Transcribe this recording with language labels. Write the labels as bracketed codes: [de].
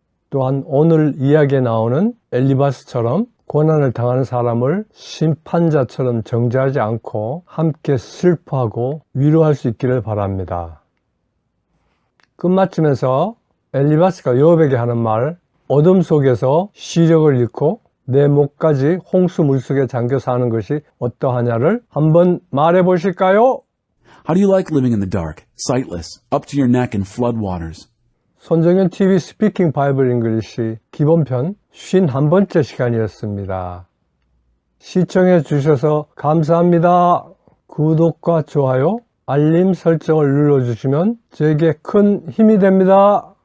[ko] 또한 오늘 이야기에 나오는 엘리바스처럼 고난을 당하는 사람을 심판자처럼 정죄하지 않고 함께 슬퍼하고 위로할 수 있기를 바랍니다. 끝마치면서 엘리바스가 욥에게 하는 말, 어둠 속에서 시력을 잃고 내 목까지 홍수 물속에 잠겨 사는 것이 어떠하냐를 한번 말해 보실까요? [en] How do you like living in the dark, sightless, up to your neck in flood waters? [ko] 손정현 TV 스피킹 바이블 잉글리시 기본편 51번째 시간이었습니다. 시청해 주셔서 감사합니다. 구독과 좋아요, 알림 설정을 눌러주시면 제게 큰 힘이 됩니다.